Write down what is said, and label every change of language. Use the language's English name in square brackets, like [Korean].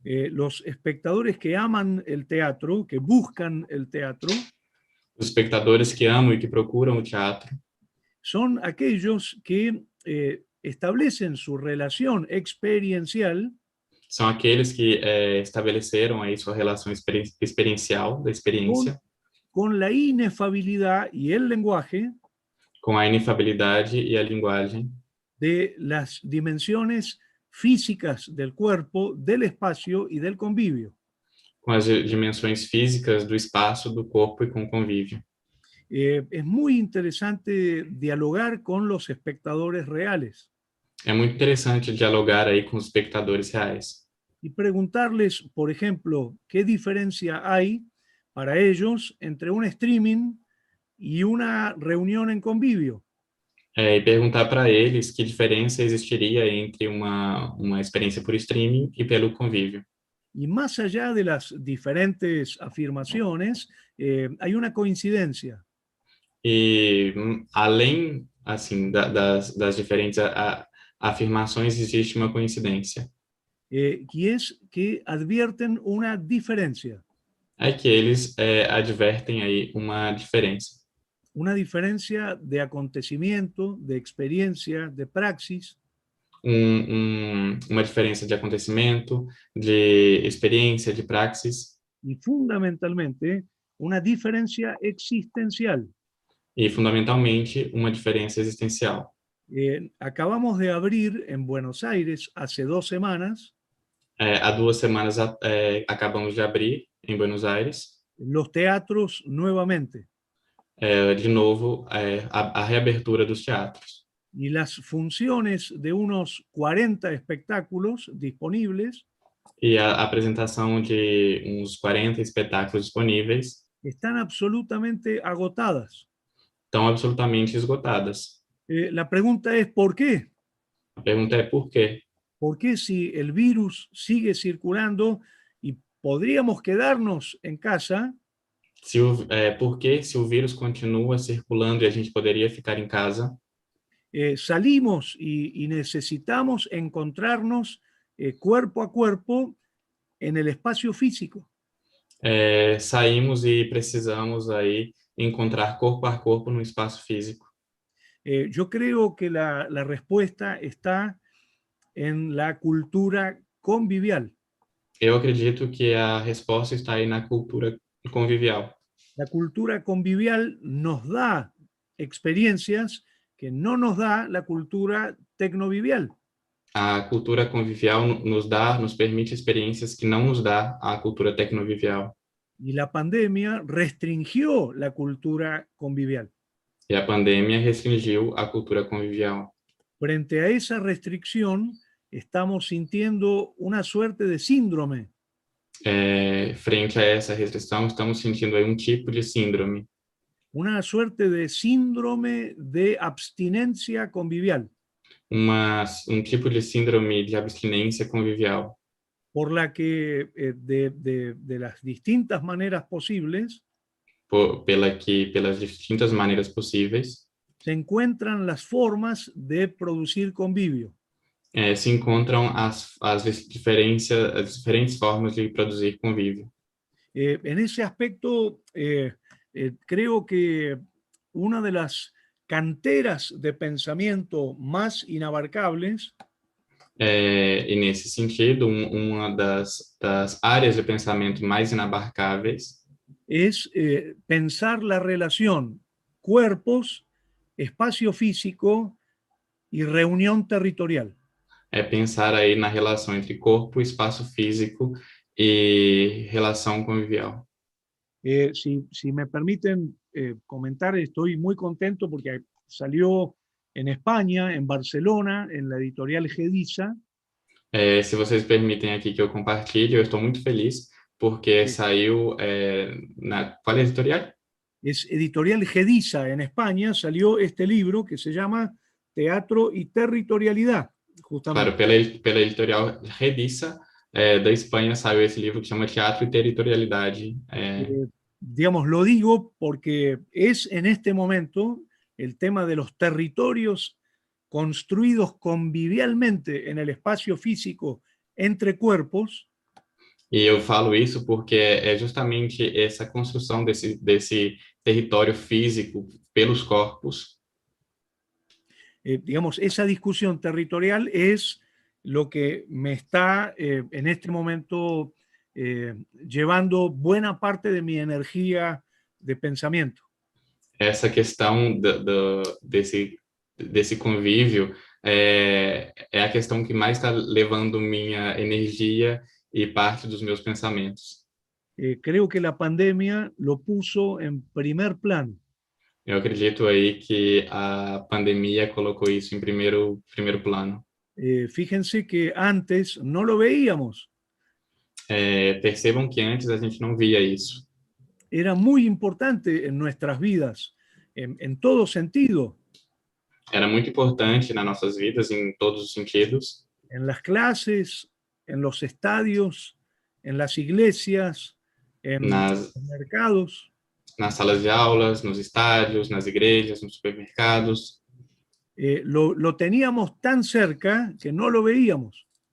[Spanish] Los espectadores que aman el teatro, que buscan el teatro, [Portuguese] Os espectadores que amam e que procuram o teatro [Spanish] son aquellos que establecen su relación experiencial [Portuguese] são aqueles que estabeleceram aí sua relação experiencial, da experiência, [Spanish] con la inefabilidad y el lenguaje [Portuguese] com a inefabilidade e a linguagem [Spanish] de las dimensiones físicas del cuerpo, del espacio y del convivio. [Portuguese] com as dimensões físicas do espaço, do corpo e com o convívio. [Spanish] Es muy interesante dialogar con los espectadores reales [Portuguese] É muito interessante dialogar aí com os espectadores reais [Spanish] y preguntarles, por ejemplo, qué diferencia hay para ellos entre un streaming y una reunión en convivio. [Portuguese] e perguntar para eles que diferença existiria entre uma experiência por streaming e pelo convívio. [Spanish] Y más allá de las diferentes afirmaciones, hay una coincidencia. [Portuguese] E além assim das diferentes afirmações, existe uma coincidência. [Spanish] Y es que advierten una diferencia. [Portuguese] É que eles advertem aí uma [Spanish] diferencia de acontecimiento, de experiencia, de praxis, [Portuguese] uma diferença de acontecimento, de experiência, de praxis, [Spanish] y fundamentalmente una diferencia existencial. [Portuguese] e fundamentalmente uma diferença existencial. [Spanish] Acabamos de abrir en Buenos Aires hace 2 semanas [Portuguese] Há 2 semanas acabamos de abrir em Buenos Aires, [Spanish] los teatros nuevamente. [Portuguese] De novo, a reabertura dos teatros. [Spanish] Y las funciones de unos 40 espectáculos disponibles [Portuguese] E a apresentação de uns 40 espetáculos disponíveis [Spanish] están absolutamente agotadas. [Portuguese] estão absolutamente esgotadas. [Spanish] La pregunta es, ¿por qué? [Portuguese] A pergunta é por quê? [Spanish] ¿Por qué si el virus sigue circulando y podríamos quedarnos en casa, [Portuguese] Por que, se o vírus continua circulando e a gente poderia ficar em casa, [Spanish] salimos y necesitamos encontrarnos cuerpo a cuerpo en el espacio físico? [Portuguese] saímos e precisamos aí encontrar corpo a corpo no espaço físico? [Spanish] Yo creo que la respuesta está en la cultura convivial. [Portuguese] Eu acredito que a resposta está aí na cultura convivial. [Spanish] La cultura convivial nos da experiencias que no nos da la cultura tecnovivial. [Portuguese] A cultura convivial nos permite experiências que não nos dá a cultura tecnovivial. [Spanish] Y la pandemia restringió la cultura convivial. [Portuguese] E a pandemia restringiu a cultura convivial. [Spanish] Frente a esa restricción, estamos sintiendo una suerte de síndrome. [Portuguese] Frente a essa restrição, estamos sentindo aí um tipo de síndrome, [Spanish] Una suerte de síndrome de abstinencia convivial, [Portuguese] tipo de síndrome de abstinência convivial, [Spanish] por la que de las distintas maneras posibles [Portuguese] pelas distintas maneiras possíveis, [Spanish] se encuentran las formas de producir convivio. [Portuguese] se encontram as diferentes formas de produzir convívio. [Spanish] En ese aspecto, creo que una de las canteras de pensamiento más inabarcables [Portuguese] E nesse sentido, uma das áreas de pensamento mais inabarcáveis [Spanish] es pensar la relación cuerpos, espacio físico y reunión territorial. [Portuguese] é pensar aí na relação entre corpo, espaço físico e relação convivial. [Spanish] Si me permiten comentar, estoy muy contento porque salió en España, en Barcelona, en la editorial Gediza. [Portuguese] Se vocês permitem aqui que eu compartilhe, eu estou muito feliz porque saiu [Spanish] ¿cuál editorial? Es editorial Gediza en España, salió este libro que se llama Teatro y Territorialidad, justamente. [Portuguese] Claro, pela editorial Rediça, da Espanha, saiu esse livro que chama Teatro e Territorialidade. [Spanish] Digamos, lo digo porque es en este momento el tema de los territorios construidos convivialmente en el espacio físico entre cuerpos. [Portuguese] E eu falo isso porque é justamente essa construção desse território físico pelos corpos. [Spanish] Digamos, esa discusión territorial es lo que me está en este momento llevando buena parte de mi energía de pensamiento. [Portuguese] Essa questão desse convívio é a questão que mais está levando minha energia e parte dos meus pensamentos. [Spanish] Creo que la pandemia lo puso en primer plano. [Portuguese] Eu acredito aí que a pandemia colocou isso em primeiro plano. [Spanish] Fíjense que antes no lo veíamos. [Portuguese] Percebam que antes a gente não via isso. [Spanish] Era muy importante en nuestras vidas, en todo sentido. [Portuguese] Era muito importante nas nossas vidas, em todos os sentidos. [Spanish] En las clases, en los estadios, en las iglesias, en los mercados. [Portuguese] Nas salas de aulas, nos estádios, nas igrejas, nos supermercados. [Spanish] Lo teníamos tan cerca que no lo veíamos.